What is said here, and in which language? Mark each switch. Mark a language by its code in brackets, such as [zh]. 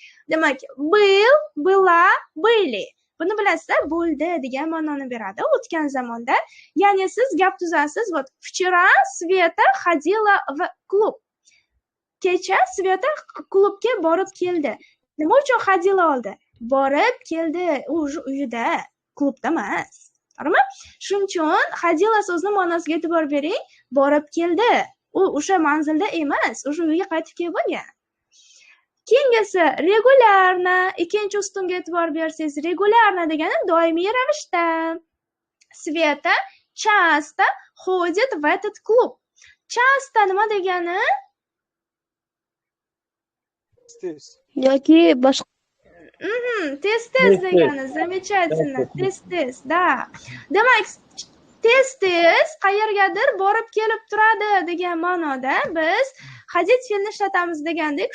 [ru] Demak, will, была, были. [uz] Buni bilasizlar, bo'ldi degan ma'noni beradi o'tgan zamonda. Ya'ni siz gap tuzasiz. [ru] Вот вчера Sveta ходила в клуб. [uz] Kecha Sveta klubga borib keldi. Nima uchun ходила oldi? Borib keldi. U uyida, klubda emas. To'g'rimi? Shuning uchun ходила so'zini ma'nosiga e'tibor bering. Borib keldi. U o'sha manzilda emas, o'sha uyga qaytib kelib bo'lgan. Keyingisi regularna, ikkinchi ustunga e'tibor bersangiz, regularna degani doimiy ravishda. [ru] Sveta часто ходит в этот клуб. [uz] Часто nima degani? Yoki boshqa. Tez-tez degani. [ru] Замечательно. [uz] Tez-tez, da. Demak, tez-tez qayergadir borib kelib turadi degan ma'noda biz ходить fe'lni ishlatamiz degandek.